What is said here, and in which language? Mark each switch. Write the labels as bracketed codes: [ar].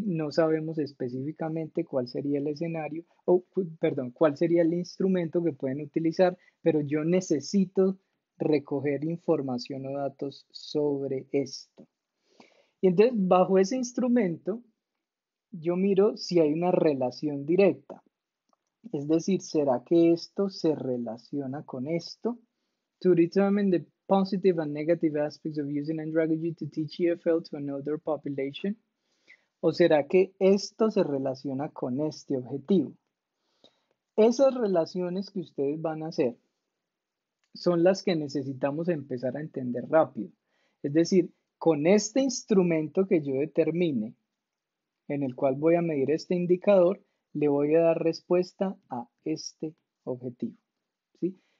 [es] No sabemos específicamente cuál sería el escenario, o perdón, cuál sería el instrumento que pueden utilizar, pero yo necesito recoger información o datos sobre esto. Y entonces, bajo ese instrumento, yo miro si hay una relación directa. Es decir, ¿será que esto se relaciona con esto? [en] To determine the positive and negative aspects of using Andragogy to teach EFL to another population. [es] ¿O será que esto se relaciona con este objetivo? Esas relaciones que ustedes van a hacer son las que necesitamos empezar a entender rápido. Es decir, con este instrumento que yo determine, en el cual voy a medir este indicador, le voy a dar respuesta a este objetivo. ¿Sí?